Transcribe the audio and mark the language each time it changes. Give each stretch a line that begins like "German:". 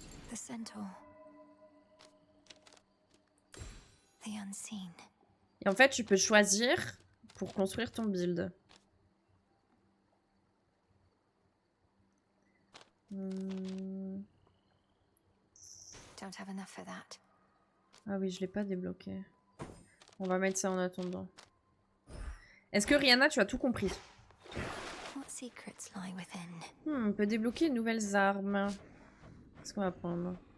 English: The centaur. The unseen.
French: Et en fait, tu peux choisir pour construire ton build.
English: Don't have enough for that.
French: Ah oui, je l'ai pas débloqué. On va mettre ça en attendant. Est-ce que Rihanna, tu as tout compris?
English: What secrets lie within?
French: On peut débloquer de nouvelles armes. Qu'est-ce qu'on va prendre?